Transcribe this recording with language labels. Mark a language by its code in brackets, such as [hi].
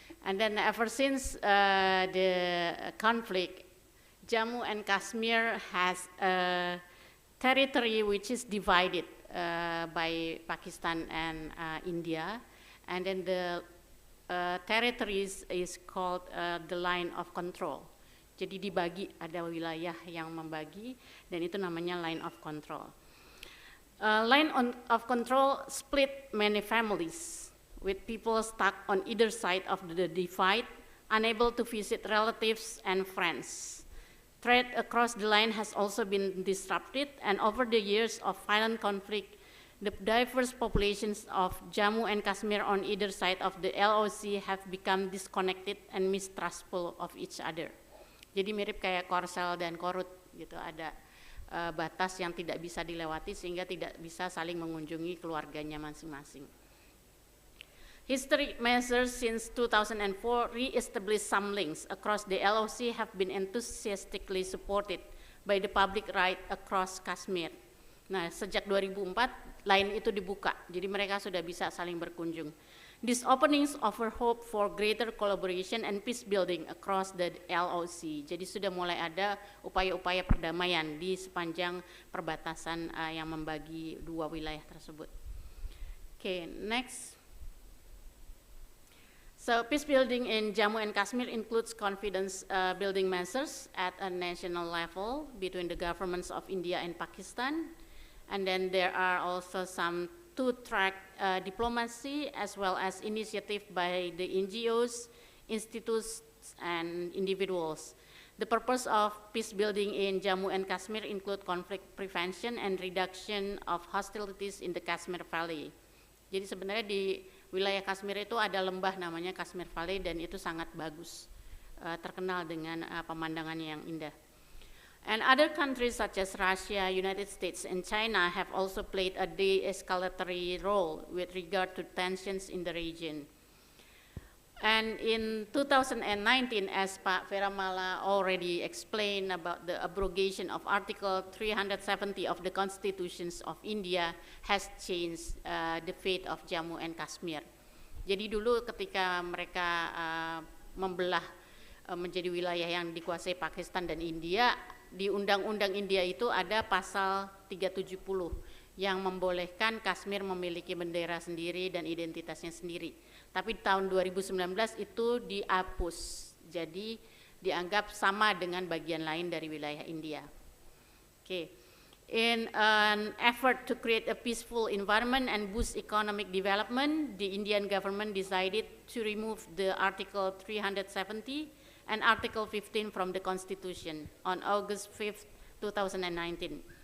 [en] And then ever since the conflict, Jammu and Kashmir has a territory which is divided by Pakistan and India. And then the territories is called the line of control. [id] Jadi dibagi, ada wilayah yang membagi, dan itu namanya line of control. [en] Line of control split many families, with people stuck on either side of the divide, unable to visit relatives and friends. Trade across the line has also been disrupted, and over the years of violent conflict, the diverse populations of Jammu and Kashmir on either side of the LOC have become disconnected and mistrustful of each other. [id] Jadi mirip kayak Korsel dan Korut gitu, ada batas yang tidak bisa dilewati sehingga tidak bisa saling mengunjungi keluarganya masing-masing. [en] History measures since 2004 re-established some links across the LOC have been enthusiastically supported by the public right across Kashmir. [id] Nah, sejak 2004, line itu dibuka, jadi mereka sudah bisa saling berkunjung. [en] These openings offer hope for greater collaboration and peace building across the LOC. [id] Jadi sudah mulai ada upaya-upaya perdamaian di sepanjang perbatasan yang membagi dua wilayah tersebut. [en] Okay, next. So peace building in Jammu and Kashmir includes confidence building measures at a national level between the governments of India and Pakistan. And then there are also some two-track diplomacy as well as initiative by the NGOs, institutes, and individuals. The purpose of peace building in Jammu and Kashmir include conflict prevention and reduction of hostilities in the Kashmir Valley. [id] Jadi sebenarnya di wilayah Kashmir itu ada lembah namanya Kashmir Valley dan itu sangat bagus, terkenal dengan pemandangannya yang indah. [en] And other countries such as Russia, United States, and China have also played a de-escalatory role with regard to tensions in the region. And in 2019, as Pak Veramala already explained about the abrogation of Article 370 of the Constitutions of India has changed the fate of Jammu and Kashmir. [id] Jadi dulu ketika mereka membelah menjadi wilayah yang dikuasai Pakistan dan India, di Undang-Undang India itu ada pasal 370 yang membolehkan Kashmir memiliki bendera sendiri dan identitasnya sendiri. Tapi tahun 2019 itu dihapus, jadi dianggap sama dengan bagian lain dari wilayah India. [en] Okay. In an effort to create a peaceful environment and boost economic development, the Indian government decided to remove the Article 370 and Article 15 from the Constitution on August 5th, 2019.